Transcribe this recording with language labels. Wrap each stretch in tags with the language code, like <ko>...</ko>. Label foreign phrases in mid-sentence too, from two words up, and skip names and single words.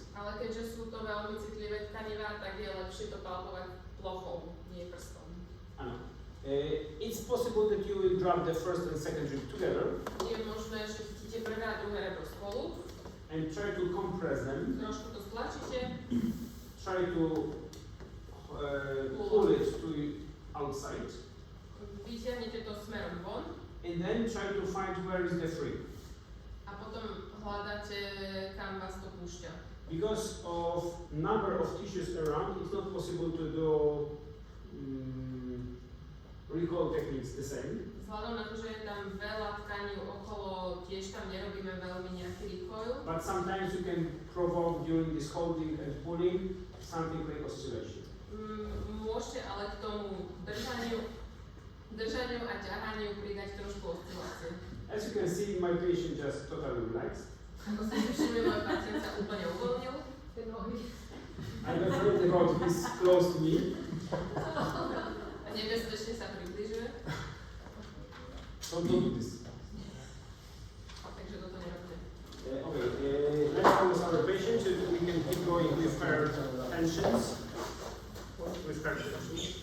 <sk>Ale keďže sú to veľmi citlivé tkanivá, tak je lepšie to palpovať plochou, nie prstom. Áno.</sk> <en>It's possible that you will grab the first and second rib together.</en> <sk>Je možné, že chytíte prvé a druhé rebro spolu.</sk> <en>And try to compress them.</en> <sk>Trošku to stlačíte.</sk> <en>Try to pull it to outside.</en> <sk>Vyťahnete to smerom von.</sk> <en>And then try to find where is the free.</en> <sk>A potom hľadáte, kam vás to púšťa.</sk> <en>Because of number of tissues around, it's not possible to do recall techniques the same.</en> <sk>Vzhľadom na to, že je tam veľa tkaní okolo, tiež tam nerobíme veľmi nejaký recoil.</sk> <en>But sometimes you can provoke during this holding and pulling something like oscillation.</en> <sk>Môžete ale k tomu držaniu a ťahaniu pridať trošku oscilácie.</sk> <en>As you can see, my patient just totally relaxed.</en> <sk>Ako ste si všimli, môj pacient sa úplne uvoľnil.</sk> <en>I'm afraid about this close to me.</en> <sk>A nebezpečne sa približuje.</sk> <en>So don't do this.</en> <sk>Takže toto nerobte.</sk> <en>Okay, let's focus on the patient so we can keep going with her tensions. With her tensions.</en>